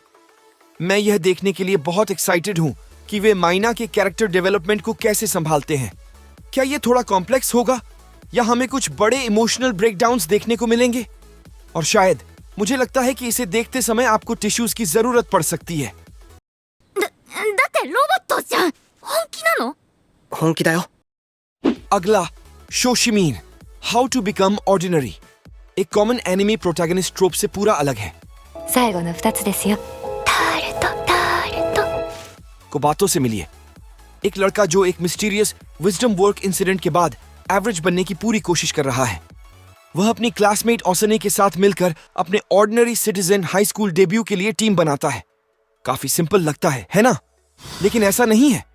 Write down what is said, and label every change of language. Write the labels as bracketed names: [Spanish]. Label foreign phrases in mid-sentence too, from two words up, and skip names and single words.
[Hindi] मैं यह देखने के लिए बहुत एक्साइटेड हूं कि वे माइना के [English] character development [Hindi] को कैसे संभालते हैं। क्या यह थोड़ा कॉम्प्लेक्स होगा या हमें कुछ बड़े [English] emotional breakdowns [Hindi] देखने को मिलेंगे? और शायद मुझे लगता है कि इसे देखते समय आपको टिश्यूज की जरूरत पड़ सकती है। [Japanese] だってロボットじゃん。本気なの？本気だよ。 [Hindi] अगला, शोशिमीन, हाउ टू बिकम ऑर्डिनरी। एक [English] common anime protagonist trope [Hindi] से पूरा अलग है। [Japanese] 最後の2つですよ。タルトタルト。 [Hindi] को बातों से मिलिए। एक लड़का जो एक [English] mysterious wisdom work incident [Hindi] के बाद एवरेज बनने की पूरी कोशिश कर रहा है। वह अपनी क्लासमेट ओसने के साथ मिलकर अपने [English] ordinary citizen high school debut [Hindi] के लिए टीम बनाता है। काफी सिंपल लगता है ना? लेकिन ऐसा नहीं है।